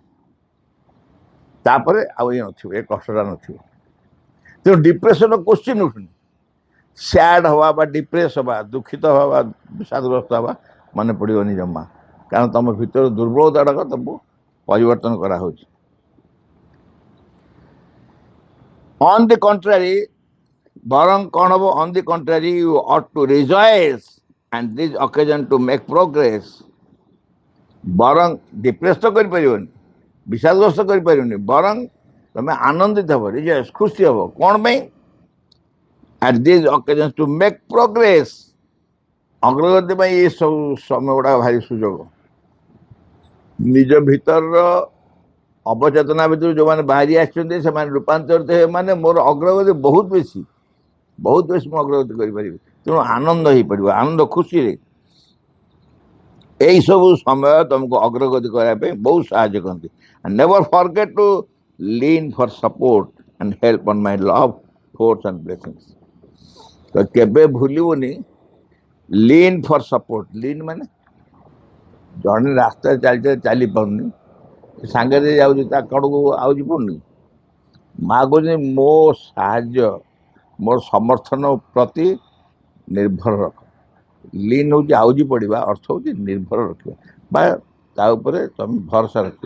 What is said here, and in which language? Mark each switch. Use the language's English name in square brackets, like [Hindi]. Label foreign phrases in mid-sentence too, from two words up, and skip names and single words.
[Odia] ତାପରେ ଆଉ ଇଏ ନଥିବ, ଏ କଷ୍ଟଟା ନଥିବ। ତେଣୁ [English] depressionର question [Odia] ଉଠୁନି। ସ୍ୟାଡ୍ ହେବା ବା ଡିପ୍ରେସ୍ ହେବା, ଦୁଃଖିତ ହେବା ବା ବିଷାଦଗ୍ରସ୍ତ ହେବା ମନେ ପଡ଼ିବନି ଜମା, କାରଣ ତୁମ ଭିତର ଦୁର୍ବଳତାଟାକ ତୁମକୁ ପରିବର୍ତ୍ତନ କରାହେଉଛି। [English] On the contrary, [Odia] ବରଂ କ'ଣ ହବ? [English] On the contrary, you ought to rejoice and this occasion to make progress. [Odia] ବରଂ ଡିପ୍ରେସ୍ ତ କରିପାରିବନି, ବିଷାଦଗ୍ରସ୍ତ କରିପାରିବନି, ବରଂ ତମେ ଆନନ୍ଦିତ ହବ, ରିଜଏସ୍, ଖୁସି ହବ। କ'ଣ ପାଇଁ? [English] At these occasions to make progress. [Odia] ଅଗ୍ରଗତି ପାଇଁ ଏ ସବୁ ସମୟ ଗୁଡ଼ାକ ଭାରି ସୁଯୋଗ। ନିଜ ଭିତରର ଅବଚେତନା ଭିତରୁ ଯେଉଁମାନେ ବାହାରି ଆସିଛନ୍ତି ସେମାନେ ରୂପାନ୍ତରିତ ହେବେ, ମାନେ ମୋର ଅଗ୍ରଗତି ବହୁତ ବେଶୀ ମୁଁ ଅଗ୍ରଗତି କରିପାରିବି। ତେଣୁ ଆନନ୍ଦ ହେଇପାରିବ, ଆନନ୍ଦ ଖୁସିରେ ଏଇସବୁ ସମୟ ତୁମକୁ ଅଗ୍ରଗତି କରିବା ପାଇଁ ବହୁତ ସାହାଯ୍ୟ କରନ୍ତି। [English] And never forget to lean for support and help on my love, force and blessings. [Odia] ତ କେବେ ଭୁଲିବୁନି [English] lean for support. [Odia] lean ମାନେ ଜଣେ ରାସ୍ତାରେ ଚାଲି ପାରୁନି, ସାଙ୍ଗରେ ଯାଉଛି, ତା କଡ଼କୁ ଆଉଜି ପଡ଼ୁନି, ମା କହୁଛନ୍ତି ମୋ ସାହାଯ୍ୟ, ମୋର ସମର୍ଥନ ପ୍ରତି ନିର୍ଭର ରଖ। ଲିନ୍ ହେଉଛି ଆଉଜି ପଡ଼ିବା, ଅର୍ଥ ହେଉଛି ନିର୍ଭର ରଖିବା ବା ତା ଉପରେ ତମେ ଭରସା ରଖିବ।